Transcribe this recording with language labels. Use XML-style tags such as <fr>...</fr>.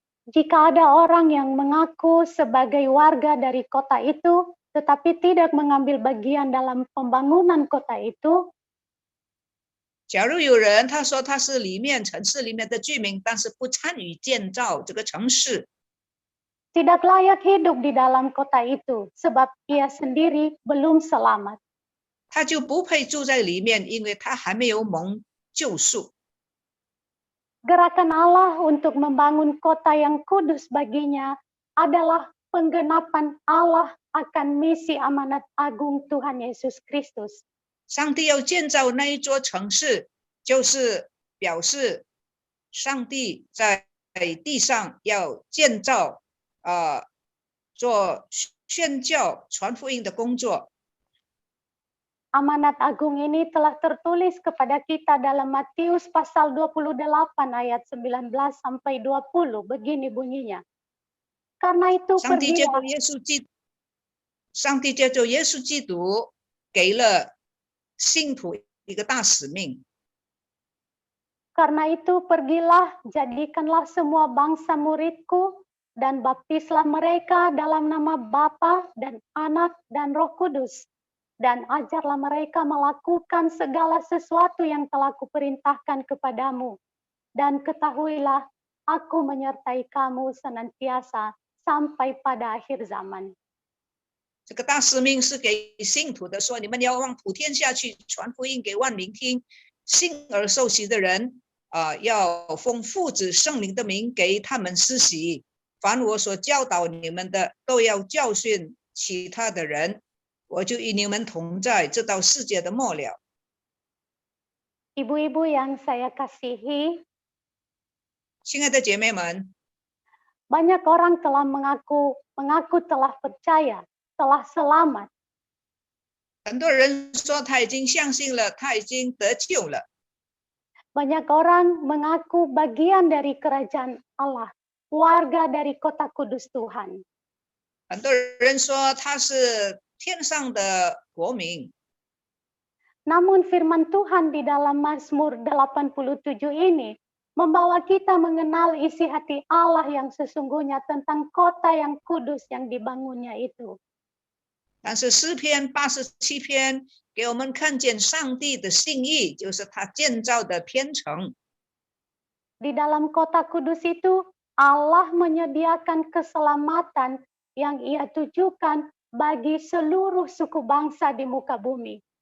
<id>Jika ada orang yang mengaku sebagai warga dari kota itu, tetapi tidak mengambil bagian dalam pembangunan kota itu,</id> <zh>假如有人他说他是里面城市里面的居民，但是不参与建造这个城市，</zh> <id>tidak layak hidup di dalam kota itu, sebab ia sendiri belum selamat.</id> <zh>他就不配住在里面，因为他还没有蒙救赎。</zh> <id>Gerakan Allah untuk membangun kota yang kudus baginya adalah penggenapan Allah akan misi amanat agung Tuhan Yesus Kristus.</id> <zh>上帝要建造那一座城市，就是表示上帝在地上要建造做宣教传福音的工作。</zh> <id>Amanat agung ini telah tertulis kepada kita dalam Matius pasal 28 ayat 19 sampai 20. Begini bunyinya. Karena itu</id> <zh>上帝借</zh> <id>pergilah.</id> <zh>着耶稣基督给了信徒一个大使命。</zh> <id>Karena itu pergilah, jadikanlah semua bangsa muridku dan baptislah mereka dalam nama Bapa dan Anak dan Roh Kudus. Dan ajarlah mereka melakukan segala sesuatu yang telah kuperintahkan kepadamu. Dan ketahuilah, aku menyertai kamu senantiasa sampai pada akhir zaman.</id> <zh>这个大使命是给信徒的，说你们要往普天下去，传福音给万民听。信而受洗的人，要奉父子圣灵的名给他们施洗。凡我所教导你们的，都要教训其他的人。我就与你们同在，直到世界的末了。</zh> <id>Ibu-ibu yang saya kasihi,</id> <zh>亲爱的姐妹们，</zh> <id>banyak orang telah mengaku telah percaya, telah selamat.</id> <zh>很多人说他已经相信了，他已经得救了。</zh> <id>Banyak orang mengaku bagian dari kerajaan Allah, warga dari kota kudus Tuhan.</id> <zh>很多人说他是 天上的国民。</zh> <id>Namun firman Tuhan di dalam Mazmur 87 ini membawa kita mengenal isi hati Allah yang sesungguhnya tentang kota yang kudus yang dibangunnya itu.</id> <zh>但是诗篇87篇给我们看见上帝的心意，就是他建造的天城。</zh> <id>Di dalam kota kudus itu Allah menyediakan keselamatan yang Ia tujukan bagi seluruh suku bangsa di muka bumi.</id>